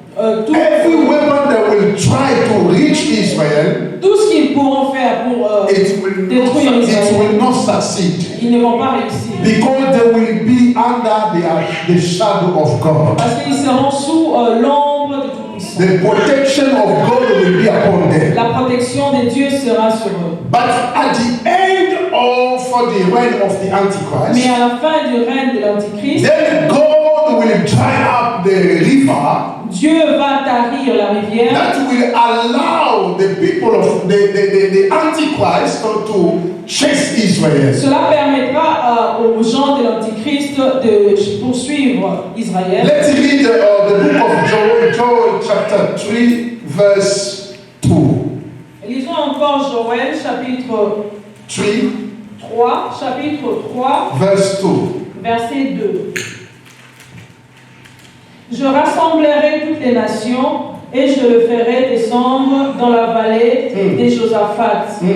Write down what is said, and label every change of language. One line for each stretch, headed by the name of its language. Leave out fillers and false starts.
English: every weapon that will try to reach Israel,
French: tout ce qu'ils pourront faire pour détruire
English: it
French: Israël,
English: will not succeed.
French: ils ne vont pas réussir.
English: Because they will be under the shadow of God.
French: Parce qu'ils seront sous l'ombre du Tout-Puissant.
English: The protection of God will be upon them.
French: La protection de Dieu sera sur eux.
English: But at the end of the reign of the
French: Mais
English: Antichrist,
French: à la fin du règne de l'Antichrist,
English: then God will dry up the river
French: Dieu va tarir la rivière
English: that will allow the people of the Antichrist to chase Israel.
French: Cela permettra aux gens de l'Antichrist de poursuivre Israël.
English: Let's read the book of Joel chapter 3, verse 2.
French: Lisons encore Joël chapitre 3, chapitre 3,
English: Verse 2.
French: verset 2. Je rassemblerai toutes les nations et je le ferai descendre dans la vallée des Josaphat.